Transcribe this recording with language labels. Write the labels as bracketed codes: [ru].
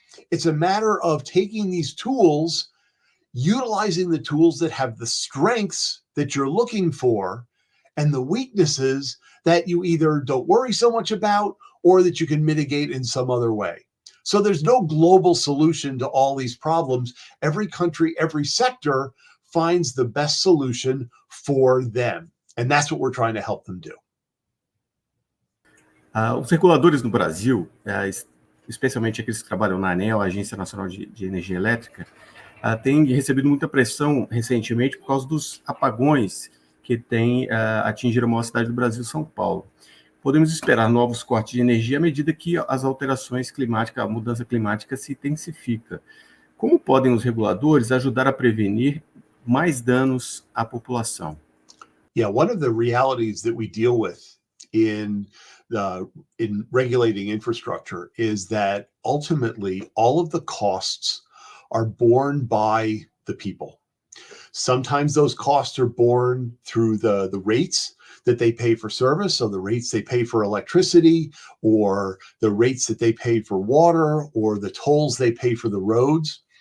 [en] It's a matter of taking these tools, utilizing the tools that have the strengths that you're looking for and the weaknesses that you either don't worry so much about or that you can mitigate in some other way. So there's no global solution to all these problems. Every country, every sector finds the best solution for them. And that's what we're trying to help them do. [pt] Os reguladores no Brasil, especialmente aqueles que trabalham na ANEEL, Agência Nacional de Energia Elétrica, têm recebido muita pressão recentemente por causa dos apagões que têm atingido a maior cidade do Brasil, São Paulo. Podemos esperar novos cortes de energia à medida que as alterações climáticas, a mudança climática se intensifica. Como podem os reguladores ajudar a prevenir mais danos à população? [en] Yeah, one of the realities that we deal with in regulating infrastructure is that ultimately all of the costs are borne by the people. Sometimes those costs are borne through the rates that they pay for service, so the rates they pay for electricity, or the rates that they pay for water, or the tolls they pay for the roads.